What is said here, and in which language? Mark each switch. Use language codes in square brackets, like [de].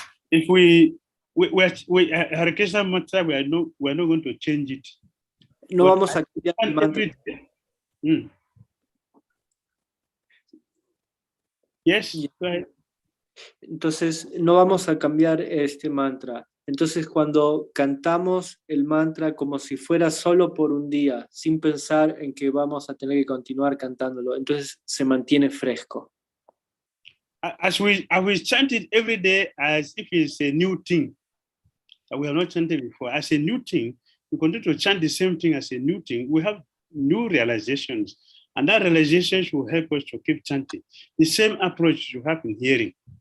[en] If we Hare Krishna mantra, we're not going to change it. [es] No vamos a cambiar el mantra. [en] Yes, go ahead. [es] Entonces, no vamos a cambiar este mantra. Entonces, cuando cantamos el mantra como si fuera solo por un día, sin pensar en que vamos a tener que continuar cantándolo, entonces se mantiene fresco. [en] As we chant it every day as if it's a new thing that we have not chanted before, as a new thing, we continue to chant the same thing as a new thing. We have new realizations, and that realization will help us to keep chanting. The same approach you have in hearing.